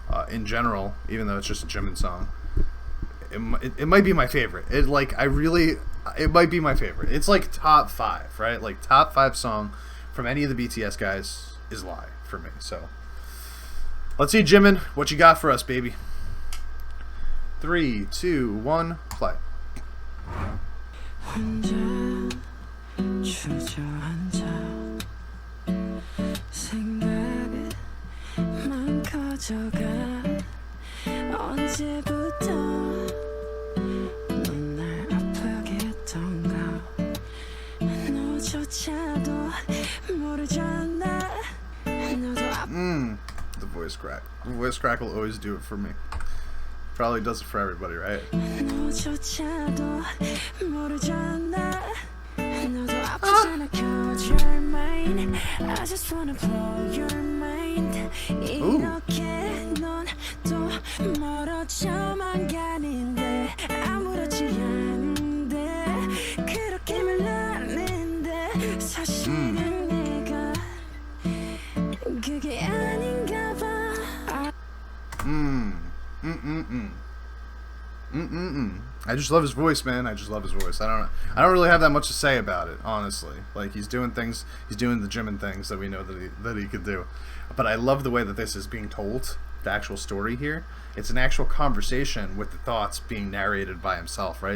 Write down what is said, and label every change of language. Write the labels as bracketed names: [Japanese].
[English] In general, even though it's just a Jimin song, it might be my favorite. It might be my favorite. It's like top 5, right? Like top 5 song from any of the BTS guys is Lie for me. So let's see, Jimin, what you got for us, baby? 3, 2, 1, play. [Korean] 혼자 주저앉아 생각만 커져가 언제부터 넌 날 아프게 했던가 너조차도 모르잖아 너도 [English] The voice crack. The voice crack will always do it for me. Probably does it for everybody, right? [Korean] 너조차도 모르잖아 너도 아프잖아 [English] cause you're mine I just wanna blow your mind [Korean] 이렇게 넌 또 멀어져만 가는데 아무렇지 않은데 그렇게 말하는데 사실은 내가 그게 아닌가 봐 [English] I just love his voice, man. I just love his voice. I don't really have that much to say about it, honestly. Like he's doing the Jimin things that we know that he could do. But I love the way that this is being told, the actual story here. It's an actual conversation with the thoughts being narrated by himself, right?